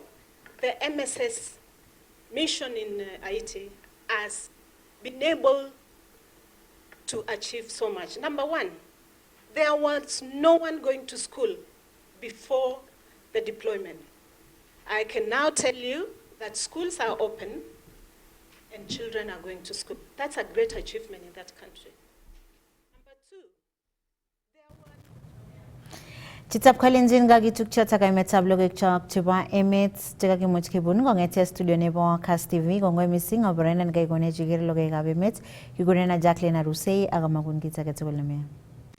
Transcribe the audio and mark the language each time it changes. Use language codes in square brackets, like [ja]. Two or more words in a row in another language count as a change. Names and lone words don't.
[en] The MSS mission in Haiti has been able to achieve so much. Number one, there was no one going to school before the deployment. I can now tell you that schools are open and children are going to school. That's a great achievement in that country. [kln] Chitap kalenjin gagi tukcha taka imetab logo chak chiba emet taka kimuch kibun ngongete studio nebo Kass TV gongo missing obrena ngai gone jigir logo gabe emet kigurena Jacqueline Arusei aga magun kita ketuleme.